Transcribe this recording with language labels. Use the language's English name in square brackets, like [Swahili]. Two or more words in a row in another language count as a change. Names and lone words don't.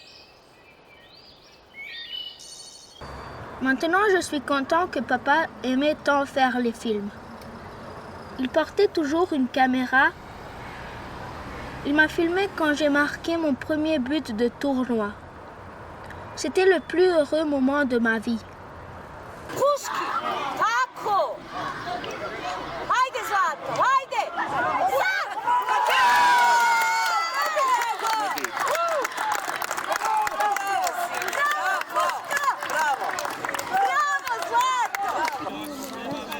[French] Maintenant, je suis content que papa aimait tant faire les films. Il portait toujours une caméra. Il m'a filmé quand j'ai marqué mon premier but de tournoi. C'était le plus heureux moment de ma vie. [Serbian] Puški! Tako! Hajde, Zlato, hajde! Sad! Bravo! Bravo, Zlato!